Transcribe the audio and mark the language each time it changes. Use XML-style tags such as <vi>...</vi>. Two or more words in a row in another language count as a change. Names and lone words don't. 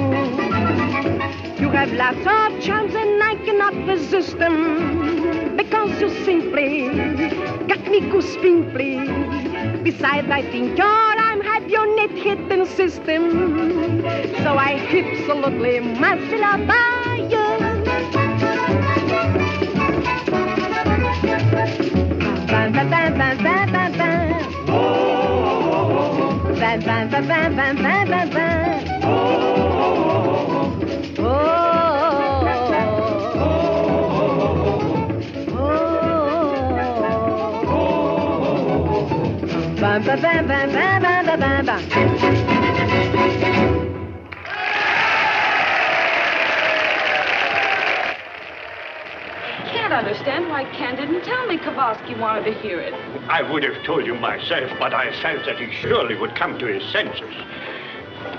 <en>You have lots of charms and I cannot resist them. Because you simply got me goosepimply. Besides, I think I'm have your net hidden system. So I absolutely must be loved by you. Bam, bam, bam, bam, bam, bam, bam. Oh, bam, bam, bam, bam, bam, bam, bam, bam. Oh, bam, bam, bam, bam, bam, bam, bam, bam. Can't understand why Ken didn't tell me Kowalski wanted to hear it. I would have told you myself, but I felt that he surely would come to his senses.</en>